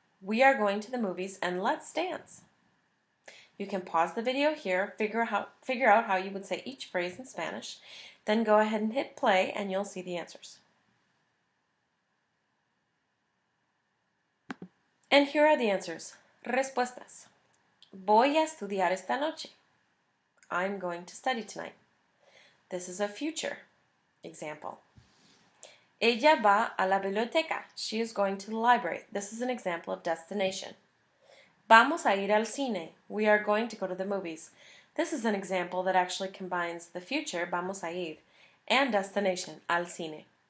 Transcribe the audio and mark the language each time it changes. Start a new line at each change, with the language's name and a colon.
English: We are going to the movies, and let's dance. You can pause the video here, figure out how you would say each phrase in Spanish, then go ahead and hit play and you'll see the answers. And here are the answers.
Spanish: Respuestas. Voy a estudiar esta noche.
English: I'm going to study tonight. This is a future example.
Spanish: Ella va a la biblioteca.
English: She is going to the library. This is an example of destination.
Spanish: Vamos a ir al cine.
English: We are going to go to the movies. This is an example that actually combines the future, vamos a ir, and destination, al cine.